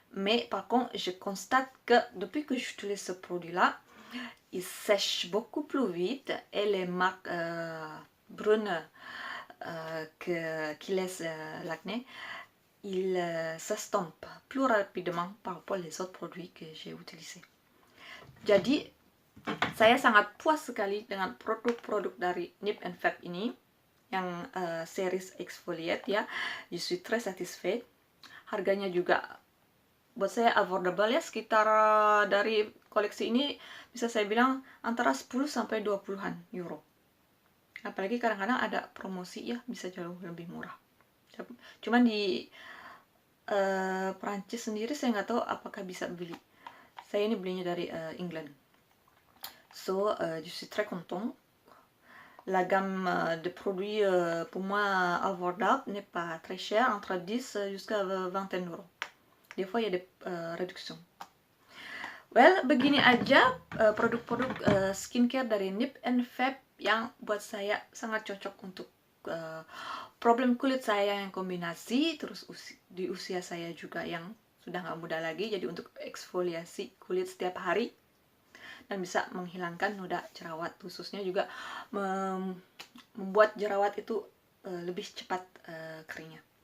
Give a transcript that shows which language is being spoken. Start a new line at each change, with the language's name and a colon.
French: Mais par contre, je constate que depuis que j'utilise ce produit-là, il sèche beaucoup plus vite et les marques brunes qui laissent l'acné, il s'estompe plus rapidement par rapport aux autres produits que j'ai utilisés.
Indonesian: Jadi, saya sangat puas sekali dengan produk-produk dari Nip and Fab ini, yang series exfoliate ya.
French: Je suis très satisfait.
Indonesian: Harganya juga buat saya affordable ya, sekitar dari koleksi ini bisa saya bilang antara 10 sampai 20-an euro. Apalagi kadang-kadang ada promosi ya, bisa jauh lebih murah. Cuman di Perancis sendiri saya nggak tahu apakah bisa beli. Saya ini belinya dari England.
French: So, je suis très content. La gamme de produits pour moi abordable n'est pas très chère, entre 10 jusqu'à 20 euros. Des fois il y a des réductions.
Indonesian: Well, begini aja produk-produk skincare dari Nip and Fab yang buat saya sangat cocok untuk problem kulit saya yang kombinasi, terus di usia saya juga yang sudah nggak muda lagi, jadi untuk eksfoliasi kulit setiap hari dan bisa menghilangkan noda jerawat, khususnya juga membuat jerawat itu lebih cepat keringnya.